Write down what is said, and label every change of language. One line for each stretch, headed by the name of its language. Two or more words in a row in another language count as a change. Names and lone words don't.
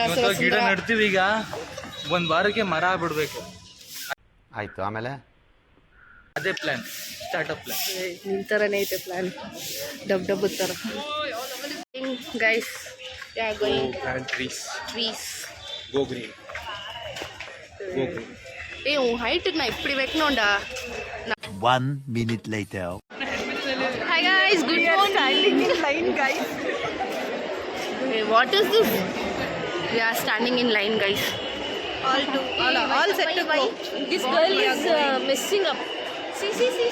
Kannada: ಗಿಡ ನಡ್ತೀವಿ ಈಗ, ಒಂದ್ ವಾರಕ್ಕೆ ಮರ ಬಿಡ್ಬೇಕು. ಆಯ್ತು, ಆಮೇಲೆ ಅದೇ ಪ್ಲಾನ್,
English: startup plan.
Kannada: ನಿಮ್ ತರನೇ ಐತೆ ಪ್ಲಾನ್, ಡಬ್ ತರ.
English: guys, going Plant trees, go green. హైట్ నా ఇప్పుడు పెట్టినోండా. 1 minute later. Hi guys, good morning. Standing in line guys. Hey, what is this? We are standing in line guys. All set to go. This girl is messing up. See.